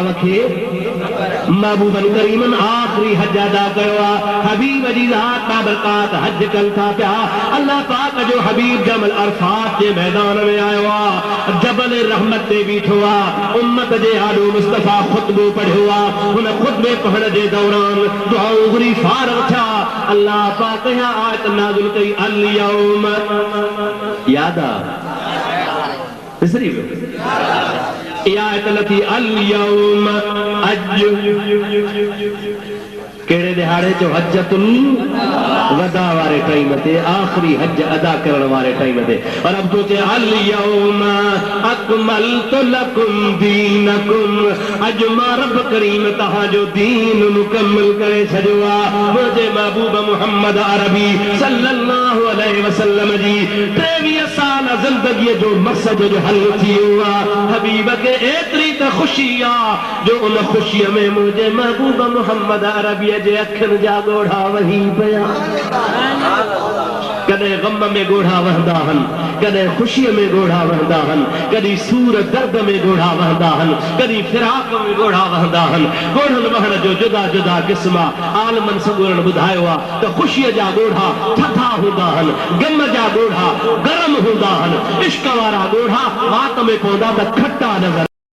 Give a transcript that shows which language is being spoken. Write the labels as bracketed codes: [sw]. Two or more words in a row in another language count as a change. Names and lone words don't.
[sd] खे महबूबन करीमन आखिरी हज अदा कयो आहे हबीब जी ज़ात बाबरकात हज कनि था पिया अल्लाह पाक जो हबीब जमल अरफात जे मैदान में आयो आहे जबल रहमत ते बीठो आहे उम्मत जे आॾो मुस्तफ़ा ख़ुतबो पढ़ियो आहे हुन ख़ुतबे पढ़ण जे दौरान दुआऊं घुरी फारग थिया अल्लाह पाक या आयत नाज़िल कई [ar] اليوم [sd] याद विसरी वियो आयत लथी [ar] اليوم [sd] अज केड़े दिहाड़े जो [ar] حجة الوداع [sd] वारे टाइम ते आखिरी हज अदा करण वारे टाइम ते और अब तो [ar] اليوم أكملت لكم دينكم [sd] अज मां रब करीम तहां जो दीन मुकम्मल करे छॾियो मुझे महबूब मोहम्मद अरबी [ar] صلى الله عليه وسلم [sd] जी 23 साल जिंदगी जो मकसद जो हल थी हुआ हबीब के एतरी त खुशी जो उन खुशी में मुझे महबूब मोहम्मद अरबी जे अखिन जा गोढ़ा वही पिया कदे गम में गोढ़ा वहंदा हन कदे खुशी में गोढ़ा वहंदा हन कदी सूर दर्द में गोढ़ा वहंदा हन कदी फिराक में गोढ़ा वहंदा हन गोढ़न वहन जो जुदा जुदा किस्मा आलमन सगुरन बुधायो आ तो खुशी जा गोढ़ा थथा हुंदा हन गम जा गोढ़ा गरम हुंदा हन इश्क वारा गोढ़ा वात में पौंदा त खट्टा नजर